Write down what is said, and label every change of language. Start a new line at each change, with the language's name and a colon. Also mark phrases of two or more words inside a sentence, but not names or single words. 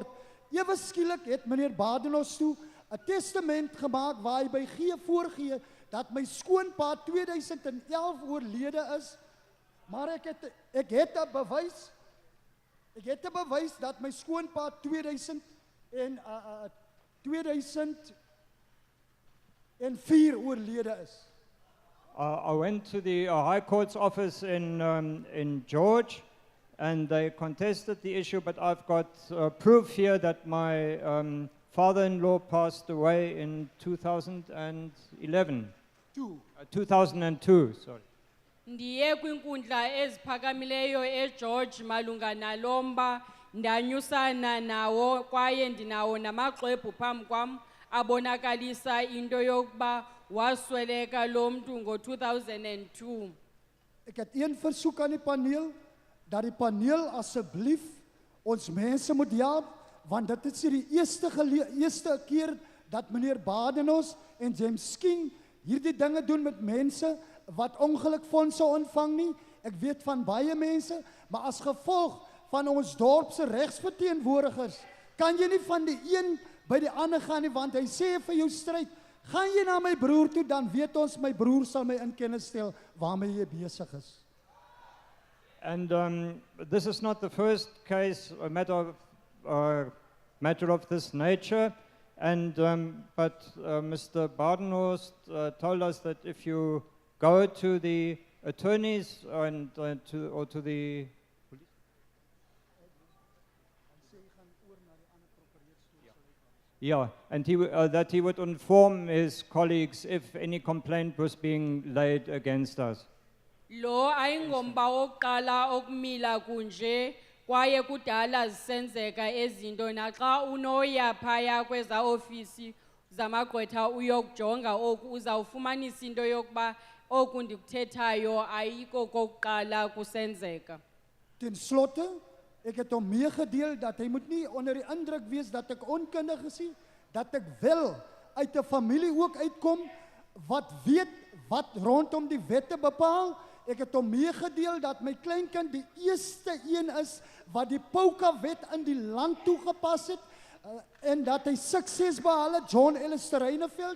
Afrikaans: Ewe skielik het meneer Badenhorst toe 'n testament gemaak waar hy by voorgee dat my skoonpa 2011 oorlede is, maar ek het 'n bewys. Ek het 'n bewys dat my skoonpa 2004 oorlede is.
English: I went to the High Court's office in George, and they contested the issue, but I've got proof here that my father-in-law passed away in 2011. 2002, sorry.
Xhosa: Ndiye kwinkundla eziphakamileyo eGeorge malunga nalomba ndanyusana nawo kwaye ndinawo namaxwebhu phambi kwam abonakalisa into yokuba wasweleka lo mntu ngo-2002.
Afrikaans: Ek het een versoek aan die paneel, dat die paneel asseblief ons mense moet help, want dit is die eerste keer dat meneer Badenhorst en James King hierdie dinge doen met mense wat ongelukfondse ontvang nie. Ek weet van baie mense, maar as gevolg van ons dorpse regsverteenwoordigers, kan jy nie van die een by die ander gaan nie, want hy sê vir jou stryd, gaan jy na my broer toe, dan weet ons, my broer sal my in kennis stel waarmee jy besig is.
English: And this is not the first case, a matter of this nature. And but Mr. Badenhorst told us that if you go to the attorneys and to the yeah, and that he would inform his colleagues if any complaint was being laid against us.
Xhosa: Lo ayingomba oqala okumila kunje kwaye kudala zisenzeka ezinto naxa unoya phaya kweza ofisi zamagqwetha uyokujonga oku uzawufumanisa into yokuba oku ndikuthethayo ayiko kokuqala kusenzeka.
Afrikaans: Ten slotte, ek het hom meegedeel dat hy moet nie onder die indruk wees dat ek onkundig is nie, dat ek wel uit 'n familie ook uitkom wat weet wat rondom die wette bepaal. Ek het hom meegedeel dat my kleinkind die eerste een is wat die Pouka-wet in die land toegepas het en dat hy sukses behaal het, John Ellis Terreineveld.